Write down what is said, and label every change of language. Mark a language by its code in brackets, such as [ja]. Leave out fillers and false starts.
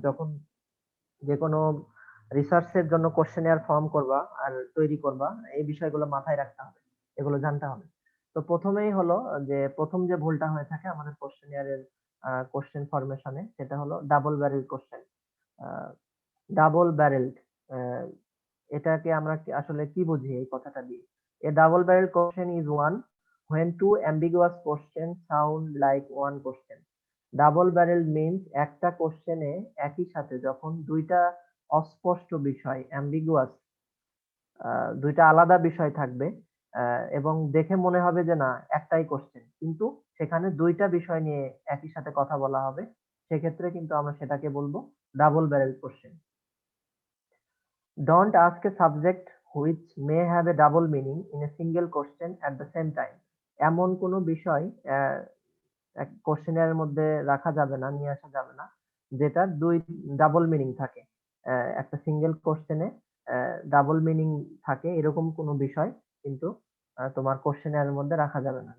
[bn] যখন যে কোনো রিসার্চের জন্য কোশ্চেনের ফর্ম করবা আর তৈরি করবা, এই বিষয়গুলো মাথায় রাখতে হবে, এগুলো জানতে হবে। তো প্রথমেই হলো যে প্রথম যে ভুলটা হয়ে থাকে আমাদের কোশ্চেনিয়ারের কোশ্চেন ফরমেশনে, সেটা হলো ডাবল ব্যারেল কোশ্চেন। ডাবল ব্যারেলড, এটাকে আমরা আসলে কি বুঝি এই কথাটা দিয়ে? [en] A double barrel question is one when two ambiguous questions sound like one question. [bn] Double barrel means একটা কোশ্চেনে একই সাথে যখন দুইটা অস্পষ্ট বিষয়, অ্যাম্বিগুয়াস, দুইটা আলাদা বিষয় থাকবে, এবং দেখে মনে হবে যে না একটাই কোশ্চেন, কিন্তু সেখানে দুইটা বিষয় নিয়ে একই সাথে কথা বলা হবে, সেক্ষেত্রে কিন্তু আমরা সেটাকে বলবো double barrel question. [en] Don't ask a subject which may have a double meaning in a single question at the same time. [bn] এমন কোনো বিষয় এক কোশ্চেনের মধ্যে রাখা যাবে না, নিয়ে আসা যাবে না, যেটা দুই ডাবল মিনিং থাকে। একটা সিঙ্গেল কোশ্চেনে ডাবল মিনিং থাকে এরকম কোনো বিষয় কিন্তু তোমার কোশ্চেনের মধ্যে রাখা যাবে না।